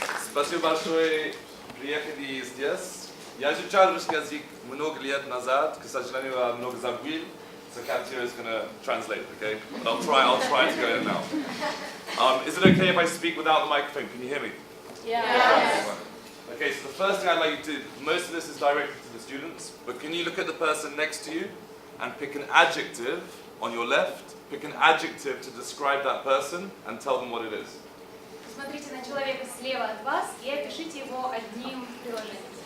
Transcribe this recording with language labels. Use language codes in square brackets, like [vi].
[ru] Спасибо большое, приехали здесь. Я изучал русский язык много лет назад, к сожалению, я много забыл. [en] So Katya is going to translate, okay? But I'll try to go in now. Is it okay if I speak without the microphone? Can you hear me? Yes. Okay, so the first thing I'd like you to do, most of this is directed to the students, but can you look at the person next to you and pick an adjective on your left, pick an adjective to describe that person and tell them what it is. [ru] Смотрите на человека слева от вас и опишите его одним приложением.